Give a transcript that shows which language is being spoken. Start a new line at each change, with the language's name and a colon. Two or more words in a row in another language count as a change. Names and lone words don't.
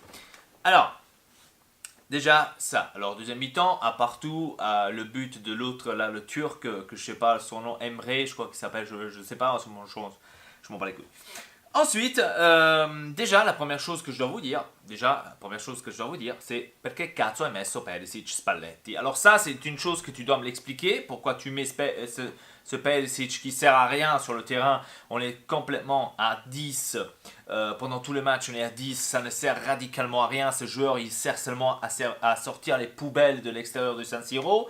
French: Alors, déjà ça. Alors, deuxième mi-temps, à partout, le but de l'autre, là, le Turc, que je sais pas son nom, Emre, je crois qu'il s'appelle, je sais pas, je m'en bats les couilles. Ensuite, déjà, la première chose que je dois vous dire, c'est
Italian: perché cazzo hai messo
French: Perisic Spalletti. Alors ça, c'est une chose que tu dois me l'expliquer. Pourquoi tu mets ce Perisic qui sert à rien sur le terrain. On est complètement à 10. Pendant tout le match, on est à 10. Ça ne sert radicalement à rien. Ce joueur, il sert seulement à sortir les poubelles de l'extérieur de San Siro.